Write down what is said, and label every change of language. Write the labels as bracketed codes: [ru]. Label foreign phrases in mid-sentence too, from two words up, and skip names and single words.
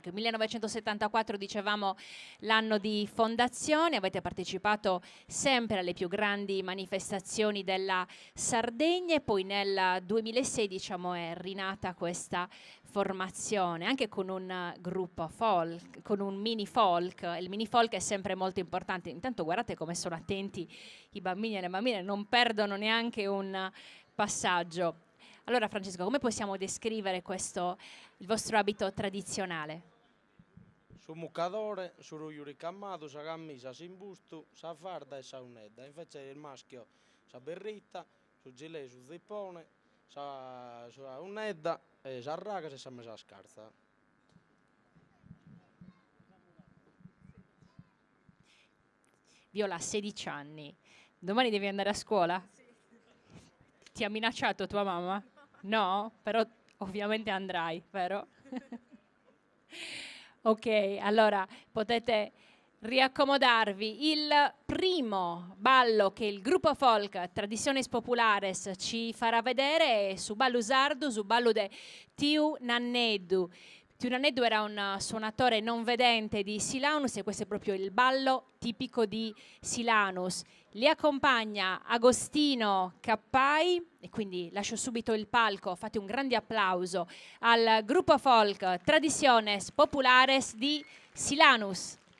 [it] 1974 dicevamo l'anno di fondazione, avete partecipato sempre alle più grandi manifestazioni della Sardegna e poi nel 2006 diciamo è rinata questa formazione anche con un gruppo folk, con un mini folk. Il mini folk è sempre molto importante. Intanto guardate come sono attenti i bambini e le bambine, non perdono neanche un passaggio. Allora Francesco, come possiamo descrivere il vostro abito tradizionale? [sc] Su muccadore, su yuricammato, sa camisa, sin busto, sa farda e sa unedda. [it] Invece il maschio [sc] sa berritta, su gilet, su zippone, sa unedda, e sa raga e sa messa scarsa. [it] Viola ha 16 anni. Domani devi andare a scuola? Sì. Ti ha minacciato tua mamma? No? Però ovviamente andrai, vero? Ok, allora potete riaccomodarvi. Il primo ballo che il gruppo folk Tradiciones Populares ci farà vedere è [sc] su ballo sardo, su ballo de Tiu Nanneddu. [it] Tiu Nanneddu era un suonatore non vedente di Silanus e questo è proprio il ballo tipico di Silanus. Li accompagna Agostino Cappai e quindi lascio subito il palco, fate un grande applauso al gruppo folk Tradiciones Populares di Silanus.